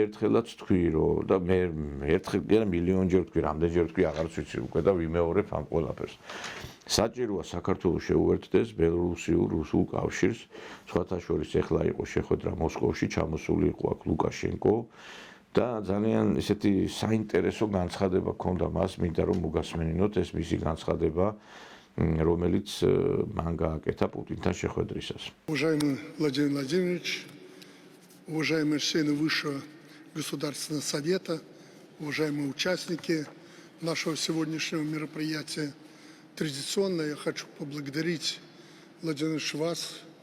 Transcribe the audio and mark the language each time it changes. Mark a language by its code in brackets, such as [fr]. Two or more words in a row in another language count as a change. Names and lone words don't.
[ka] ერთხელაც თქვი რომ და მე ერთხელ მილიონჯერ თქვი რამდენჯერ თქვი აღარც ვიცი უკვე და ვიმეორებ ამ ყველაფერს საჭიროა საქართველოს შეუერთდეს ბელორუსიულ-რუსულ კავშირს სხვათა შორის ეხლა იყო შეხვედრა მოსკოვში ჩამოსული იყო აქ ლუკაშენკო და ძალიან ესეთი საინტერესო განცხადება ჰქონდა მას მინდა რომ მოგასმენინოთ ეს მისი განცხადება რომელიც მან გააკეთა პუტინთან შეხვედრისას. [ru] Уважаемый Владимир Владимирович, уважаемые члены Высшего Государственного Совета, уважаемые участники нашего сегодняшнего мероприятия, традиционно я хочу поблагодарить, Владимир Ильич, вас,